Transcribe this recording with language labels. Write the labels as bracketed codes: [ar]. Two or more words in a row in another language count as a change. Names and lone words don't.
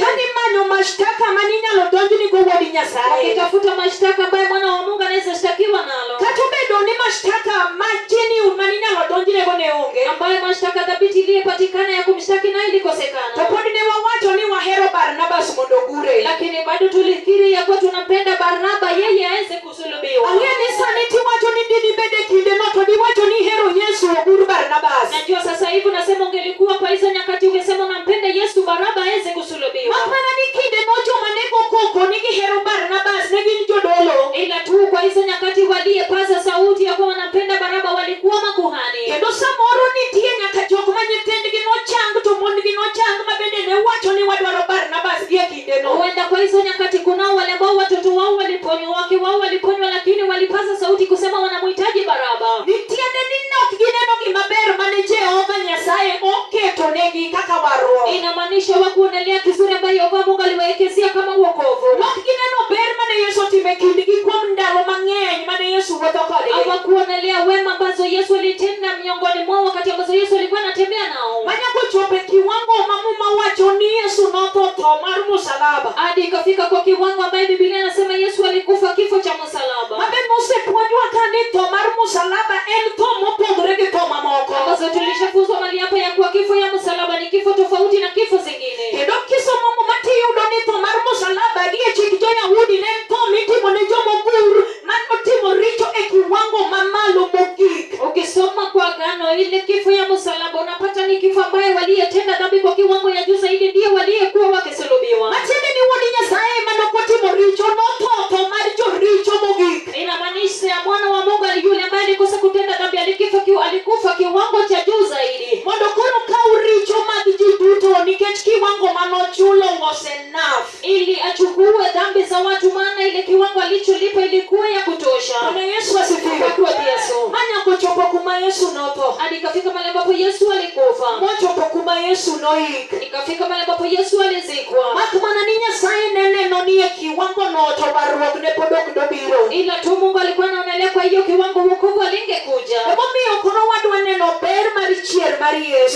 [luo] Kani manyo mashtaka maninyalo donjni go wuod Nyasaye. [sw] Akitafuta mashtaka ambayo mwana wa Mungu anaweza shtakiwa nalo. [luo] Kata obedo ni mashtaka majeni maninyalo donjne go ne onge. [sw] Ambayo mashtaka dhabiti iliyopatikana ya kumshtaki nayo ilikosekana. [luo] To pod ne wawacho ni wahero Barnabas mondo gure. [sw] Lakini bado tulikiri ya kuwa tunampenda Barnaba yeye aweze kusulubiwa. [luo] Ang'e ni sani tiwacho ni dini bede kinde no to diwacho ni hero Yesu ogur Barnabas. [sw] Najua sasa hivi unasema ungelikuwa kwa hizo nyakati ungesema unampenda Yesu Barnaba aweze kusulubiwa. [luo] Makmana ni kinde no joma nego koko ni hero Barnabas ne gin jodolo. [sw] Ila tu kwa hizo nyakati waliyepaza sauti ya kuwa wanampenda Barnaba walikuwa makuhani. [luo] Kendo samoro nitie nyaka jok ma nyithindgi nochang to mondgi nochang ma bende ne wacho ni wadwaro Barnabas gi e kinde no. [sw] Huenda kwa hizo nyakati kunao wale ambao watoto wao waliponywa, wake wao waliponywa, lakini walipaza sauti kusema wanamhitaji Baraba. [luo] Nitiende ni nok gineno gimaber mane Jehova Nyasaye oketo negi kaka warruok. [sw] Inamaanisha wakuonelea kizuri ambayo Yehova Mungu aliwaekezea kama wokovu. [luo] Nok gineno ber mane Yesu otime kindgi kuom ndalo mang'eny mane Yesu wuotho kodgi. [sw] Hawakuonelea wema ambazo Yesu alitenda miongoni mwao wakati ambazo Yesu alikuwa anatembea nao. [luo] Manyako chope kiwango mamuma wacho ni Yesu notho tho mar msalaba. [sw] Hadi ikafika kwa kiwango ambaye Biblia inasema Yesu alikufa kifo cha msalaba. [luo] Mabe nosepuonjwa kani tho mar msalaba en tho mopogore gi tho mamoko. [sw] Ambazo tulishafunzwa mali hapa ya kuwa kifo ya msalaba ni kifo tofauti na kifo zingine. [luo] Kendo kisomo matiyudo ni tho mar msalaba gi chik jo-Yahudi ne tho mitimo ne jomogur manotimo richo e kiwango mamalo mogik. [sw] Ukisoma kwa Agano ile kifo ya msalaba unapata ni kifo ambaye waliyetenda dhambi kwa kiwango ya juu zaidi ndio waliyekuwa wakisulubiwa. [luo] Matiende ni wuod Nyasaye manokotimo richo notho tho mar joricho mogik. [sw] Inamaanisha mwana wa Mungu yule ambaye alikosa kutenda dhambi alikufa kiwango cha juu zaidi. [luo] Mondo koro kaw richo mag ji duto nikech kiwango manochulo [en] was enough. [sw] Ili achukue dhambi za watu maana ile kiwango alicholipa ilikuwa ya kutosha. Bwana Yesu asifiwe. Kwa Yesu. [luo] Manya kuchopo kuma Yesu notho. [sw] Hadi ikafika mahali ambapo Yesu alikufa. [luo] Mochopo kuma Yesu noik. [sw] Ikafika mahali ambapo Yesu alizikwa. [luo] Makmana ni Nyasaye neno ni e kiwango notho warruok ne podok dobiro. [sw] Ila tu Mungu alikuwa anaonelea kwa hiyo kiwango wokovu alingekuja. [luo] Omiyo kono wadwa neno ber mar chier mar Yesu.